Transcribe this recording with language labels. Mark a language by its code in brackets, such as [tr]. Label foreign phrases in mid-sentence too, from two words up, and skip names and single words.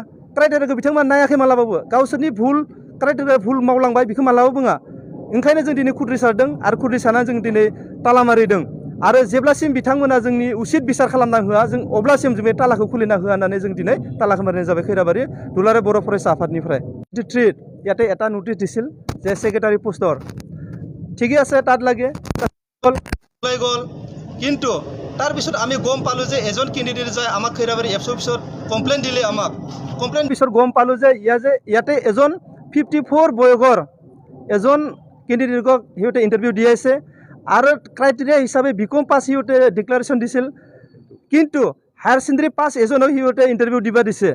[brx] क्राइटेरियाखौ बिथांमोना नायाखै मालाबाबो, गावसोरनि क्राइटेरिया भुल मावलांबाय बेखौ मालाबाबो बुङा। ओंखायनो जों दिनै खुद्रि सारदों आरो खुद्रि सारनानै जों दिनै ताला मारिदों आरो जेब्लासिम बिथांमोना जोंनि उसित बिसार खालामना होआ जों अब्लासिम जों बे तालाखौ खुलिना होआ होननानै जों दिनै तालाखौ मारिनाय जाबाय खैराबारि दुलाराय बर' फरायसा आफादनिफ्राय। [as] ইয়াতে এটা নোটিছ দিছিল যে সেক্ৰেটাৰী পোষ্টৰ ঠিকে আছে তাত লাগে গ'ল, কিন্তু তাৰপিছত আমি গম পালোঁ যে এজন কেণ্ডিডেট যায় আমাক খৈৰাবাৰী এবছু অফিচত কমপ্লেইন দিলে। আমাক কমপ্লেইন পিছত গম পালোঁ যে ইয়াতে এজন 54 বয়সৰ এজন কেণ্ডিডেটক সিহঁতে ইণ্টাৰভিউ দি আছে আৰু ক্ৰাইটেৰিয়া হিচাপে বিকম পাছ সিহঁতে ডিক্লাৰেশ্যন দিছিল, কিন্তু হায়াৰ ছেকেণ্ডাৰী পাছ এজনক সিহঁতে ইণ্টাৰভিউ দিব দিছে।